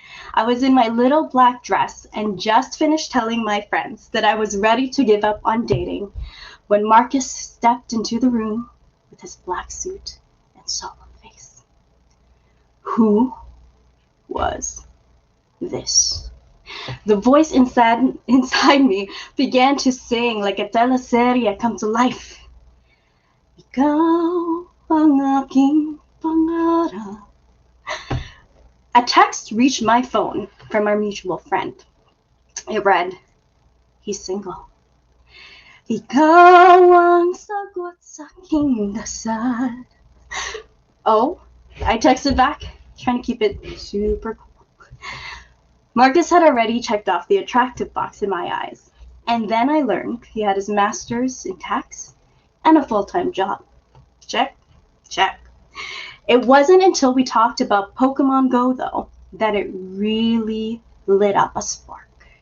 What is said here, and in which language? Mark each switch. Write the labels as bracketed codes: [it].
[en] I was in my little black dress and just finished telling my friends that I was ready to give up on dating when Marcus stepped into the room with his black suit and solemn face. Who was this? The voice inside me began to sing like a teleserye come to life. [tl] Ikaw ang aking pangarap. [en] A text reached my phone from our mutual friend. It read, "He's single." [tl] Ikaw ang sagot sa aking dasal. [en] Oh, I texted back, trying to keep it super cool. Marcus had already checked off the attractive box in my eyes, and then I learned he had his master's in tax and a full-time job. Check, check. It wasn't until we talked about Pokemon Go, though, that it really lit up a spark.